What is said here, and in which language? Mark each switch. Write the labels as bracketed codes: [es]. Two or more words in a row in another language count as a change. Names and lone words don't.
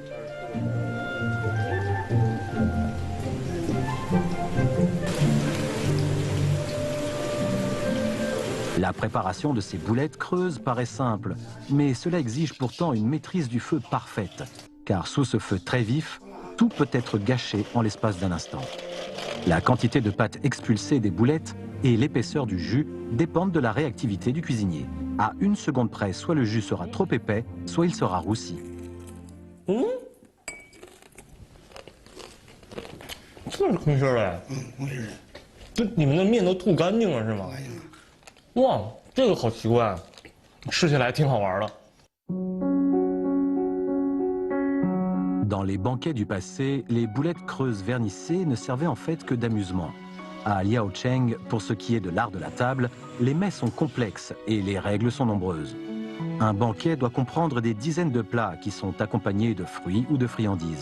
[fr] La préparation de ces boulettes creuses paraît simple, mais cela exige pourtant une maîtrise du feu parfaite, car sous ce feu très vif, tout peut être gâché en l'espace d'un instant. La quantité de pâte expulsée des boulettes et l'épaisseur du jus dépendent de la réactivité du cuisinier. À 1 seconde près, soit le jus sera trop épais, soit il sera roussi. [zh] 这是空心儿的。空心儿的。这你们的面都吐干净了是吗？干净了。哇，这个好奇怪，吃起来挺好玩的。 [fr] Dans les banquets du passé, les boulettes creuses vernissées ne servaient en fait que d'amusement. À Liaocheng, pour ce qui est de l'art de la table, les mets sont complexes et les règles sont nombreuses. Un banquet doit comprendre des dizaines de plats qui sont accompagnés de fruits ou de friandises.